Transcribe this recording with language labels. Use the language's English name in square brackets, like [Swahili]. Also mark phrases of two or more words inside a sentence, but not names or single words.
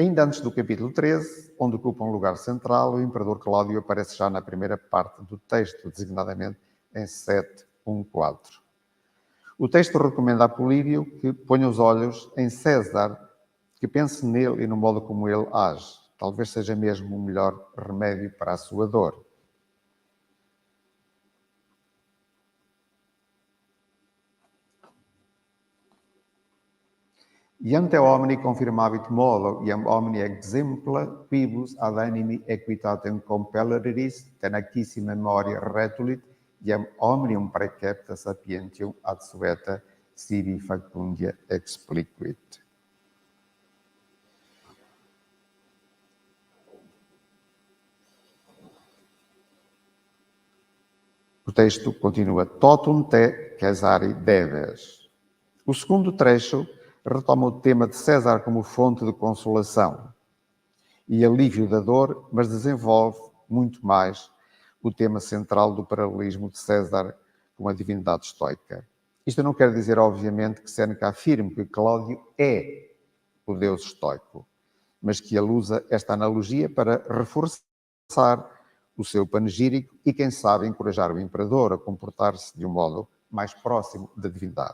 [Portuguese] Ainda antes do capítulo 13, onde ocupa um lugar central, o imperador Cláudio aparece já na primeira parte do texto, designadamente em 7:1-4. O texto recomenda a Políbio que ponha os olhos em César, que pense nele e no modo como ele age. Talvez seja mesmo o melhor remédio para a sua dor. [Latin] Iam te omni confirmavit modo, iam omni exempla, quibus ad animi equitatem compelleris, tenacissi memoria retulit, iam omnium precepta sapientium ad sueta sibi facundia expliquit. [Portuguese] O texto continua: [Latin] totum te, Caesari, deves. [Portuguese] O segundo trecho retoma o tema de César como fonte de consolação e alívio da dor, mas desenvolve muito mais o tema central do paralelismo de César com a divindade estoica. Isto não quer dizer, obviamente, que Sêneca afirme que Cláudio é o deus estoico, mas que ele usa esta analogia para reforçar o seu panegírico e, quem sabe, encorajar o imperador a comportar-se de um modo mais próximo da divindade.